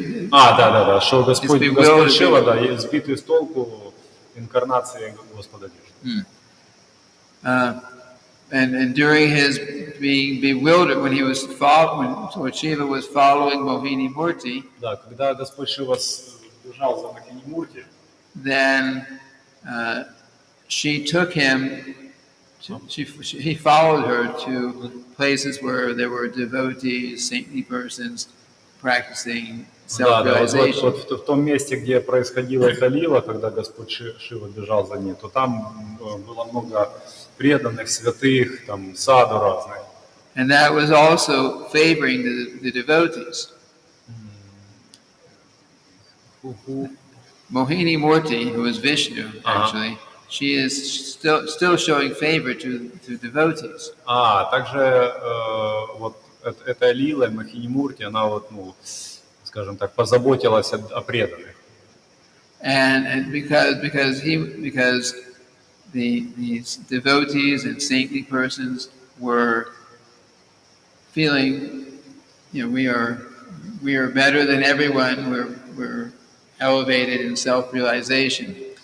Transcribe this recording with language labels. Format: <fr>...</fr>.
<ru>да, что Господь Шива, да, сбитый с толку инкарнации Господа Вишну.</ru> <en>And during his being bewildered, when Lord Shiva was following Mohini Murti,</en> <ru>да, когда Господь Шива бежал за Mohini Murti,</ru> <en>then she took him. He followed her to places where there were devotees, saintly persons practicing</en> <ru>Да, вот</ru> <en>self-realization.</en> <ru>в том месте, где происходила эта лила, когда Господь Шива бежал за ней, то там было много преданных, святых, там саду разных.</ru> <en>And that was also favoring the devotees. Mohini Murti, who is Vishnu, actually, she is still showing favor to devotees.</en> <ru>Также вот эта лила, Махини-мурти, она вот, ну, скажем так, позаботилась о преданных.</ru> <en>And because these devotees and saintly persons were feeling, we are better than everyone. We're elevated in self-realization.</en>